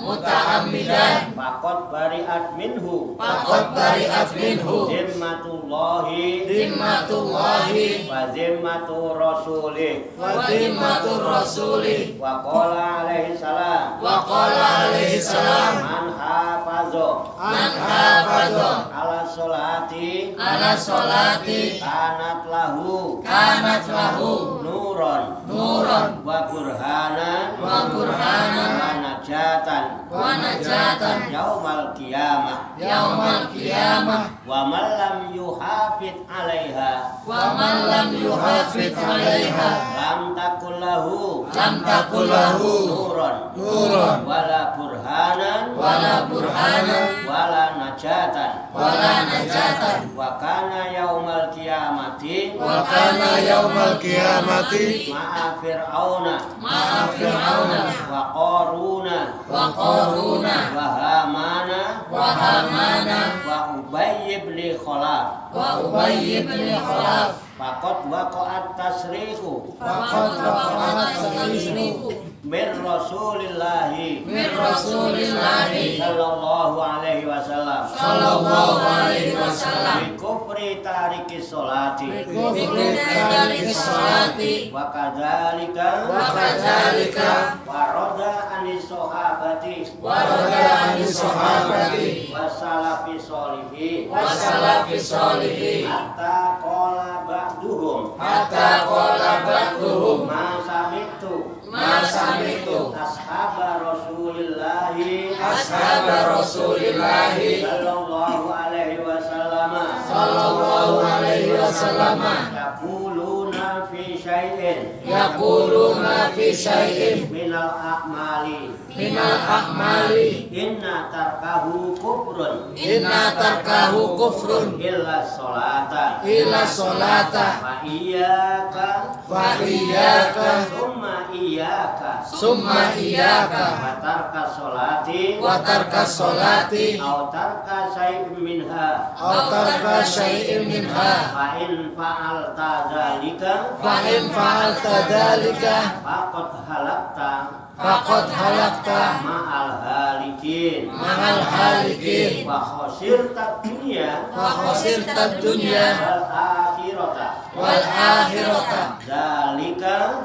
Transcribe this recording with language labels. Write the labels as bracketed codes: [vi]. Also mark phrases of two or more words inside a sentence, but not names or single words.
[ar] Muta'ammidan. فقد برئت منه فقد برئت منه. ذمة الله ذمة الله. وذمة رسوله وذمة الرسول. وقال عليه السلام وقال عليه السلام. من حافظ من حافظ على الصلاة على الصلاة. كانت له كانت له nuron nuran. وبرهانا وبرهانا. ونجاة ونجاة. يوم القيامة يوم القيامة. ومن لم يحافظ عليها ومن لم يحافظ عليها. لم تكن له لم تكن له نورا ولا برهانا ولا برهانا. ولا نجاة ولا نجاة. وكان يوم القيامة وكان يوم القيامة. مع فرعون مع فرعون. وقارون وقارون. وهامان وهامان. وأبي بن خلف وأبي بن خلف. فقد وقع التصريح فقد وقع التصريح. من رسول الله من رسول الله. صلى الله عليه وسلم صلى الله عليه وسلم. بكفر تارك الصلاة كفر تارك الصلاة. wa kadzalika Wa kadzalika. ورد عن الصحابة ورد عن الصحابة. والسلف الصالحين والسلف الصالحين. حتى قال بعضهم حتى قال بعضهم. ما سمعت ما سمعت. أصحاب رسول الله أصحاب رسول الله. صلى الله عليه وسلم صلى الله عليه وسلم. يقولون في شيء يقولون في شيء من الأعمال من الأعمال. إن تركه كفر إن تركه كفر. إلا الصلاة إلى الصلاة. وإياك وإياك. ثم إياك ثم إياك. وترك الصلاة وترك الصلاة. أو ترك شيء منها أو ترك شيء منها. فإن فعلت ذلك فإن فعلت ذلك. فقد هلكت فقد هلكت. مع الهالكين مع الهالكين. وخسرت الدنيا وخسرت الدنيا. والآخرة والآخرة. dzalika